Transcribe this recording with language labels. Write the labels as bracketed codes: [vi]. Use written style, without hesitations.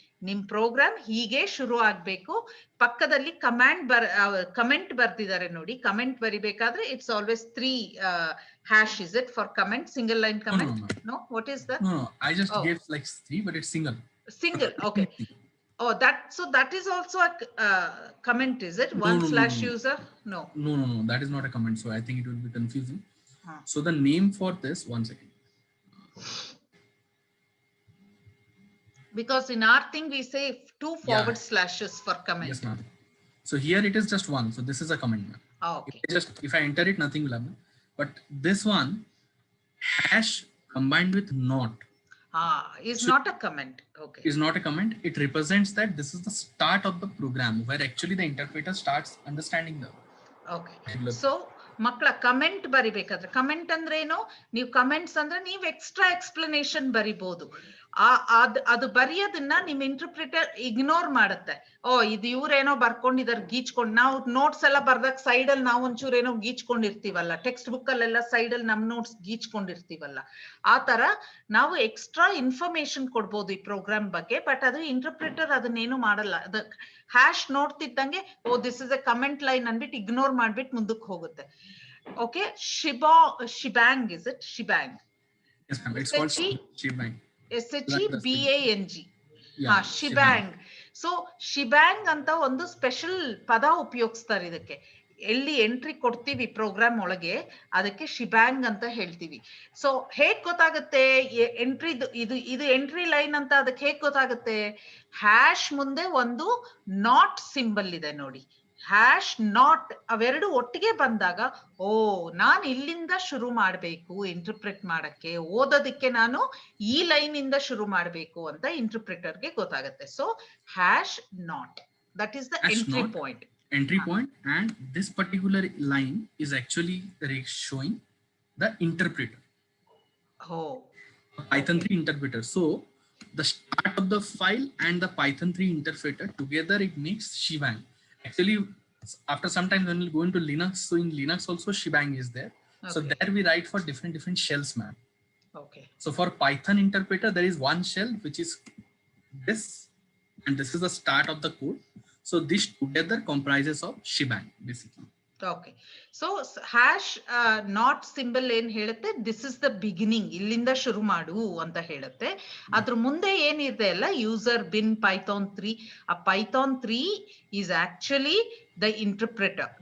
[kn] ನಿಮ್ ಪ್ರೋಗ್ರಾಮ್ ಹೀಗೆ ಶುರು ಆಗ್ಬೇಕು. ಪಕ್ಕದಲ್ಲಿ ಕಮೆಂಟ್ ಬರ್ತಿದ್ದಾರೆ ನೋಡಿ. Comment ಬರಿಬೇಕಾದ್ರೆ it's always 3 hash. [en] Is it for comment, single line comment? No, what is that? No, I just gave like 3, but it's single. Okay. Oh, that is also a comment, is it? /user? No, that is not a comment, so I think it will be confusing. So the name for this, one second, because in our thing we say 2 forward slashes for comment. Yes, ma'am. So here it is just 1, so this is a comment, ma'am. Okay. If I enter it, nothing will happen. But this one, hash combined with not, is not a comment. Okay. Is not a comment. It represents that this is the start of the program where actually the interpreter starts understanding the. Okay. [kn] So ಮಕ್ಕಳ comment ಬರಿಬೇಕಾದ್ರೆ, comment ಅಂದ್ರೆ ಏನು, ನೀವು comments ಅಂದ್ರೆ ನೀವು extra explanation ಬರಿಬಹುದು. ಅದು ಬರೆಯೋದನ್ನ ನಿಮ್ interpreter ignore ಮಾಡುತ್ತೆ. ಇದು ಇವ್ರೇನೋ ಬರ್ಕೊಂಡಿದಾರೆ ಗೀಚ್ಕೊಂಡು. ನಾವು ನೋಟ್ಸ್ ಎಲ್ಲ ಬರ್ದಾಗ ಸೈಡ್ ಅಲ್ಲಿ ನಾವು ಒಂಚೂರು ಏನೋ ಗೀಚ್ಕೊಂಡಿರ್ತೀವಲ್ಲ, ಟೆಕ್ಸ್ಟ್ ಬುಕ್ ಅಲ್ಲೆಲ್ಲ ಸೈಡ್ ಅಲ್ಲಿ ನಮ್ ನೋಟ್ಸ್ ಗೀಚ್ಕೊಂಡಿರ್ತೀವಲ್ಲ, ಆ ತರ ನಾವು ಎಕ್ಸ್ಟ್ರಾ ಇನ್ಫಾರ್ಮೇಶನ್ ಕೊಡ್ಬೋದು ಈ ಪ್ರೋಗ್ರಾಮ್ ಬಗ್ಗೆ. ಬಟ್ ಅದು ಇಂಟರ್ಪ್ರಿಟರ್ ಅದನ್ನೇನು ಮಾಡಲ್ಲ. ಅದ hash ನೋಡ್ತಿದ್ದಂಗೆ [en] this is a comment line [kn] ಅನ್ಬಿಟ್ಟು ಇಗ್ನೋರ್ ಮಾಡ್ಬಿಟ್ಟು ಮುಂದಕ್ಕೆ ಹೋಗುತ್ತೆ. [en] Okay, shebang, is it shebang? Yes, ma'am. It's called shebang. SHEBANG. shebang. [kn] So shebang ಅಂತ ಒಂದು ಸ್ಪೆಷಲ್ ಪದ ಉಪಯೋಗಿಸ್ತಾರೆ ಇದಕ್ಕೆ. ಎಲ್ಲಿ ಎಂಟ್ರಿ ಕೊಡ್ತೀವಿ ಪ್ರೋಗ್ರಾಮ್ ಒಳಗೆ ಅದಕ್ಕೆ shebang ಅಂತ ಹೇಳ್ತೀವಿ. ಸೊ ಹೇಗ್ ಗೊತ್ತಾಗುತ್ತೆ ಎಂಟ್ರಿ, ಇದು ಎಂಟ್ರಿ ಲೈನ್ ಅಂತ ಅದಕ್ಕೆ ಹೇಗ್ ಗೊತ್ತಾಗುತ್ತೆ, ಹ್ಯಾಶ್ ಮುಂದೆ ಒಂದು ನಾಟ್ ಸಿಂಬಲ್ ಇದೆ ನೋಡಿ, ಹ್ಯಾಶ್ ನಾಟ್ ಅವೆರಡು ಒಟ್ಟಿಗೆ ಬಂದಾಗ ಓ ನಾನು ಇಲ್ಲಿಂದ ಶುರು ಮಾಡಬೇಕು ಇಂಟರ್ಪ್ರೆಟ್ ಮಾಡಕ್ಕೆ, ಓದೋದಕ್ಕೆ ನಾನು ಈ ಲೈನ್ ಇಂದ ಶುರು ಮಾಡಬೇಕು ಅಂತ ಇಂಟರ್ಪ್ರಿಟರ್ಗೆ ಗೊತ್ತಾಗುತ್ತೆ. [en] So hash not, that is the Hash entry not. Point. Entry point, and this particular line is actually showing the interpreter, Oh, Python 3 interpreter. So the start of the file and the Python 3 interpreter together, it makes shebang. Actually, after some time when we go into Linux, so in Linux also shebang is there. So okay. there we write for different shells, man. Okay. So for Python interpreter, there is one shell which is this, and this is the start of the code. So this together comprises of shebang basically. Okay. [kn] So hash not symbol ಏನ್ ಹೇಳುತ್ತೆ, [en] this is the beginning, [kn] ಇಲ್ಲಿಂದ ಶುರು ಮಾಡು ಅಂತ ಹೇಳುತ್ತೆ. ಅದ್ರ ಮುಂದೆ ಏನಿದೆ ಅಲ್ಲ, ಯೂಸರ್ ಬಿನ್ ಪೈಥಾನ್ 3, ಆ [en] Python 3 is actually the interpreter.